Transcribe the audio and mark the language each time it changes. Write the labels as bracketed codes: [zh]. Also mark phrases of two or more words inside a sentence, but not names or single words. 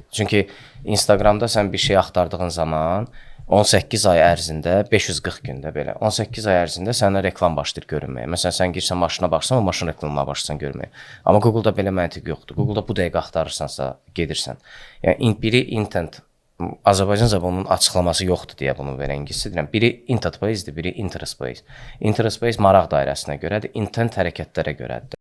[az] Çünki Instagramda sən bir şey axtardığın zaman 18 ay ərzində, 540 gündə belə, 18 ay ərzində sənə reklam başlayır görünməyə. Məsələn, sən girsən maşına baxsan, o maşın reklamına başlasan görməyə. Amma Google-da belə məntiq yoxdur. Google-da bu dəqiqə axtarırsansa, gedirsən. Yəni, biri intent, Azərbaycan zamanının açıqlaması yoxdur deyə bunu verən İngiliscə deyirəm. Biri [en] intent based-dir, [az] biri [en] interest based. Interest based [az] maraq dairəsinə görədir, intent hərəkətlərə görədir.